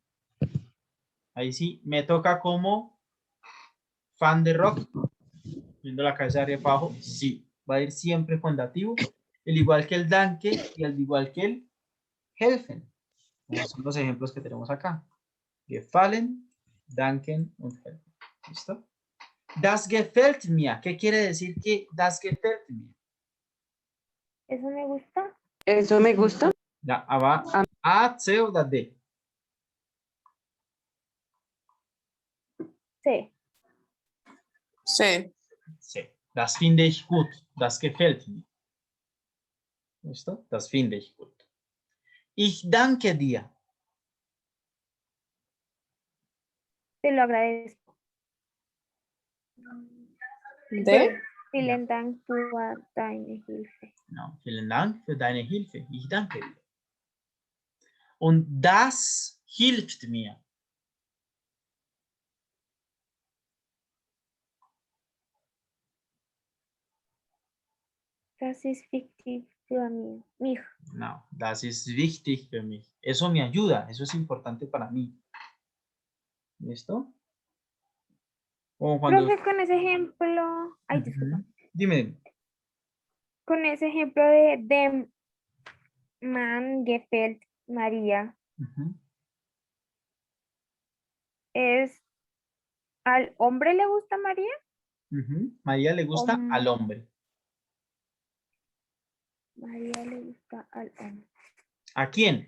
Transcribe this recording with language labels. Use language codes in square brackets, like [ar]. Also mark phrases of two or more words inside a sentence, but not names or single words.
[es] Ahí sí, me toca como fan de rock, viendo la cabeza de arriba abajo, sí, va a ir siempre con dativo, al igual que el danke y al igual que el helfen, como son los ejemplos que tenemos acá. [de] Gefallen, danken und helfen. ¿Listo? Das gefällt mir. [es] ¿Qué quiere decir que [de] das gefällt mir? [es] ¿Eso me gusta? Eso me gusta. Ya, va A, C o da D. Sí. Sí. Sí. [de] Das finde ich gut. Das gefällt mir. ¿Listo? Das finde ich gut. Ich danke dir. [es] Te lo agradezco. ¿De? [de] Vielen Dank für deine Hilfe. No, vielen Dank für deine Hilfe. Ich danke dir. Und das hilft mir. Das ist wichtig für mich. No, das ist wichtig für mich. [es] Eso me ayuda. Eso es importante para mí. ¿Listo? O cuando... Profe, con ese ejemplo, ay, disculpa. Ujú. Dime. Con ese ejemplo de [de] dem Mann gefällt [es] María, Ujú. es ¿al hombre le gusta María? Ujú. María le gusta al hombre. María le gusta al hombre. ¿A quién?